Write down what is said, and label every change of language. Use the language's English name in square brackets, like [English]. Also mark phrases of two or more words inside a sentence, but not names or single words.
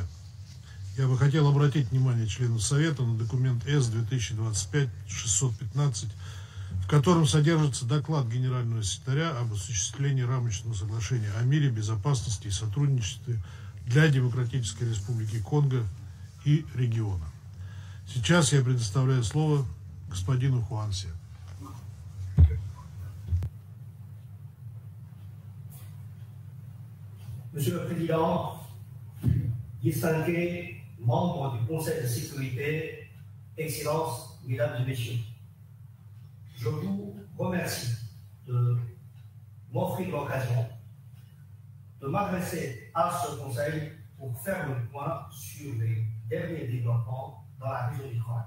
[Russian] Я бы хотел обратить внимание членов Совета на документ С-2025-615, в котором содержится доклад генерального секретаря об осуществлении рамочного соглашения о мире, безопасности и сотрудничестве для Демократической Республики Конго и региона. Сейчас я предоставляю слово господину Хуан Ся. [French] Monsieur le Président, distingués membres du Conseil de sécurité, Excellences, Mesdames et Messieurs, je vous remercie de m'offrir l'occasion de m'adresser à ce Conseil pour faire le point sur les derniers développements dans la région du Croatie.